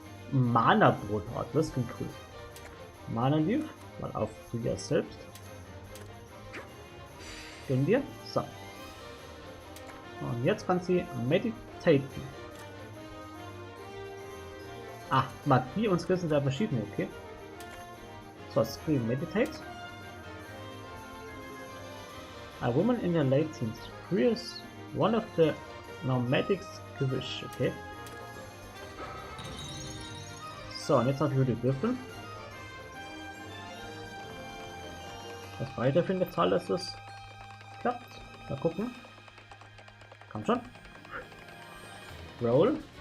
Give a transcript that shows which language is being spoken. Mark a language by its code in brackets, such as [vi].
[de] Mana Brot hat, das klingt cool. Mana Leaf, mal auf Freya selbst. Gehen wir. So. Und jetzt kann sie meditaten. Magie und Skills sind ja verschiedene, okay. So, Skill Meditate. [en] A woman in her late teens. Freya is one of the nomadic skills, okay. [de] So, und jetzt habe ich wieder die Würfel. Was weiter für eine Zahl, dass das klappt. Mal gucken. Komm schon. Roll.